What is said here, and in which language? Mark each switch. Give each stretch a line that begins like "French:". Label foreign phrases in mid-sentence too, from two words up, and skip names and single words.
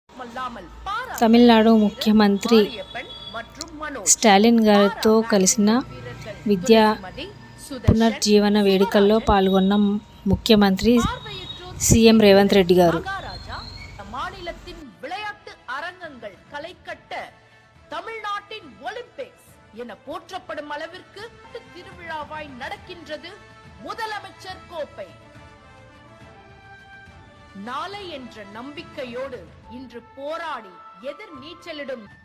Telugu: తమిళనాడు ముఖ్యమంత్రి స్టాలిన్ గారితో కలిసిన విద్యా పునర్జీవన వేడుకల్లో పాల్గొన్న ముఖ్యమంత్రి సీఎం రేవంత్ రెడ్డి గారు.
Tamil: மாநிலத்தின் விளையாட்டு அரங்கங்கள் களை கட்ட தமிழ்நாட்டின் ஒலிம்பிக்ஸ் என போற்றப்படும் அளவிற்கு திருவிழாவாய் நடக்கின்றது முதலமைச்சர் கோப்பை. நாளை என்ற நம்பிக்கையோடு இன்று போராடி எதிர் நீச்சலிடும்